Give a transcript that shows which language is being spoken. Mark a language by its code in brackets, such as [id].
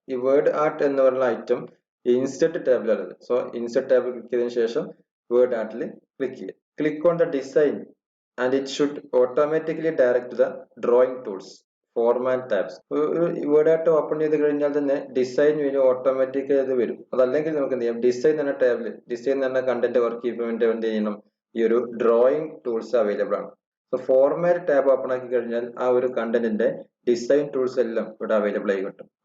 [ml] ഈ WordArt എന്ന് പറയുന്ന item Insert ടാബിലുള്ളത്. So, Insert tab click ചെയ്തതിനു ശേഷം WordArt click ചെയ്യുക. [en] Click on the design and it should automatically direct to the drawing tools. Format tabs. [ml] WordArt open ചെയ്ത് കഴിഞ്ഞാൽ തന്നെ ഡിസൈൻ വരും, ഓട്ടോമാറ്റിക് ആയത് വരും. അതല്ലെങ്കിൽ നമുക്ക് എന്ത് ചെയ്യാം, ഡിസൈൻ എന്ന ടാബിൽ ഡിസൈൻ എന്ന കണ്ടന്റ് വർക്ക് ചെയ്യുമ്പോൾ എന്ത് ചെയ്യണം, ഈ ഒരു ഡ്രോയിങ് ടൂൾസ് അവൈലബിൾ ആണ്. സോ ഫോർമാറ്റ് ടാബ് ഓപ്പൺ ആക്കി കഴിഞ്ഞാൽ ആ ഒരു കണ്ടന്റിന്റെ ഡിസൈൻ ടൂൾസ് എല്ലാം ഇവിടെ അവൈലബിൾ ആയി കിട്ടും.